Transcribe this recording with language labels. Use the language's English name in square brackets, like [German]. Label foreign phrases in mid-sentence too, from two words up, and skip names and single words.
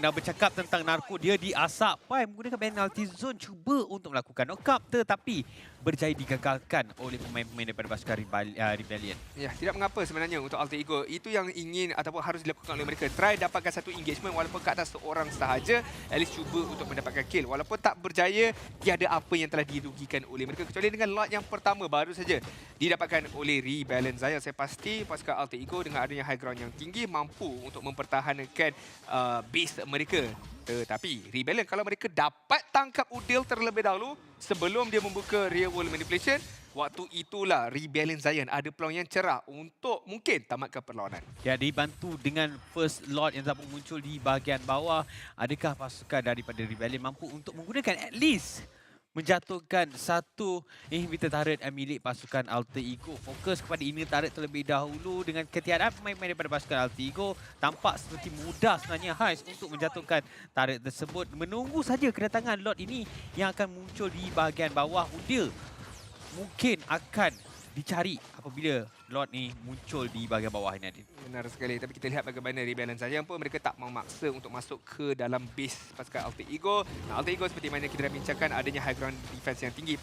[Malay] Dah bercakap tentang Narco, dia diasap Pai menggunakan [English] penalty zone, [Malay] cuba untuk melakukan knock-up tetapi berjaya digagalkan oleh pemain-pemain daripada pasukan Rebellion. Ya, tidak mengapa sebenarnya untuk Alter Ego. Itu yang ingin ataupun harus dilakukan oleh mereka. Try dapatkan satu engagement walaupun ke atas seorang sahaja. [English] At least [Malay] cuba untuk mendapatkan kill. Walaupun tak berjaya, tiada apa yang telah dirugikan oleh mereka. Kecuali dengan lot yang pertama baru saja didapatkan oleh Rebellion Zion. Saya pasti pasukan Alter Ego dengan adanya [English] high ground [Malay] yang tinggi mampu untuk mempertahankan base mereka. Tetapi Rebellion kalau mereka dapat tangkap Udil terlebih dahulu sebelum dia membuka [English] real world manipulation, [Malay] waktu itulah Rebellion Zion ada peluang yang cerah untuk mungkin tamatkan perlawanan. Ya, dibantu dengan [English] first lot [Malay] yang dapat muncul di bahagian bawah. Adakah pasukan daripada Rebellion mampu untuk menggunakan [English] at least [Malay] menjatuhkan satu [English] inhibitor turret [Malay] milik pasukan Alter Ego? Fokus kepada [English] inhibitor turret [Malay] terlebih dahulu dengan ketiadaan pemain-pemain daripada pasukan Alter Ego. Tampak seperti mudah sebenarnya Heist untuk menjatuhkan turret tersebut. Menunggu saja kedatangan lot ini yang akan muncul di bahagian bawah. Udil mungkin akan dicari apabila lot ni muncul di bahagian bawah ini, Adin. Benar sekali. Tapi kita lihat bagaimana Rebellion Zion pun mereka tak memaksa untuk masuk ke dalam base pasukan Alter Ego. Nah, Alter Ego seperti mana kita dah bincangkan adanya [English] high ground defense [Malay] yang tinggi.